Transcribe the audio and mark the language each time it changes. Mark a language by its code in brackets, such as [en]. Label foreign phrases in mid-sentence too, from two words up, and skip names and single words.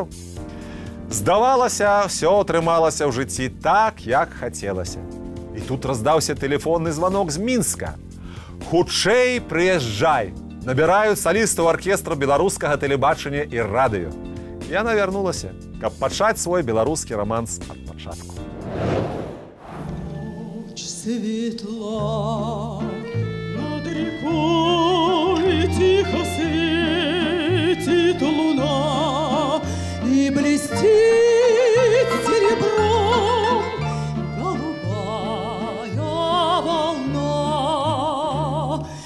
[be] Здавалася, ўсё атрымалася ў жыцці так, як хацелася. І тут раздаўся тэлефонны званок з Мінска. Хутчэй прыязджай. Набіраюць салістаў аркестра беларускага тэлебачання і радыё. Яна вярнулася, каб пачаць свой беларускі романс ад пачатку. [ru] Ночь светла, над рекой тихо светит луна, и блестит серебром голубая волна.